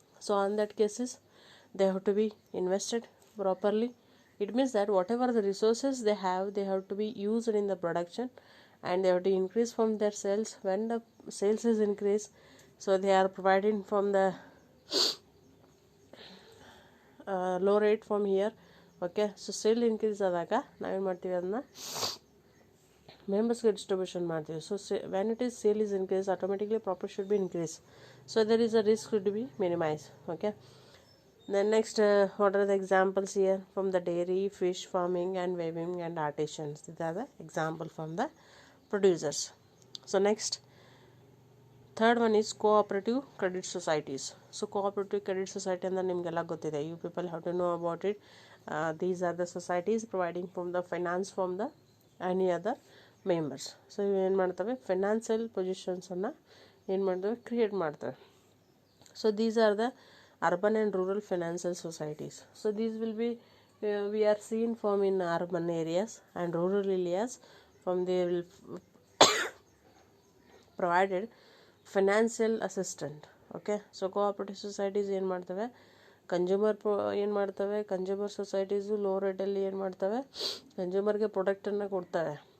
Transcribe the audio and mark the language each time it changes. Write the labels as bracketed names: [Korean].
[English] So on that cases they have to be invested properly. It means that whatever the resources they have to be used in the production and they have to increase from their sales. When the sales is increased, so they are providing from the low rate from here. [Kannada] Okay, so sale increase ಆದಾಗ ನಾವೇನು ಮಾಡ್ತೀವಿ, ಅದನ್ನ ಮೆಂಬರ್ಸ್ಗೆ distribution ಮಾಡ್ತೀವಿ. [English] So when it is sale is increased, automatically profit should be increased. So there is a risk to be minimized. Okay, then next what are the examples here from the dairy, fish farming and weaving and artisans. These are the example from the producers. So next, third one is cooperative credit societies. So cooperative credit society [Kannada] ಅಂದ್ರೆ ನಿಮಗೆಲ್ಲ ಗೊತ್ತಿದೆ, [English] you people have to know about it. These are the societies providing from the finance from the any other members. [Kannada] So ಇವು ಏನು ಮಾಡ್ತವೆ, financial ಪೊಸಿಷನ್ಸನ್ನು ಏನು ಮಾಡ್ತವೆ, create ಮಾಡ್ತವೆ. [English] So these are the urban and rural financial societies. So these will be we are seen from in urban areas and rural areas from they will provided financial assistant. Okay, so cooperative societies [Kannada] ಏನು ಮಾಡ್ತವೆ, consumer ಏನು ಮಾಡ್ತವೆ, consumer societies low ರೇಟಲ್ಲಿ ಏನು ಮಾಡ್ತವೆ, ಕನ್ಸ್ಯೂಮರ್ಗೆ ಪ್ರಾಡಕ್ಟನ್ನು ಕೊಡ್ತವೆ.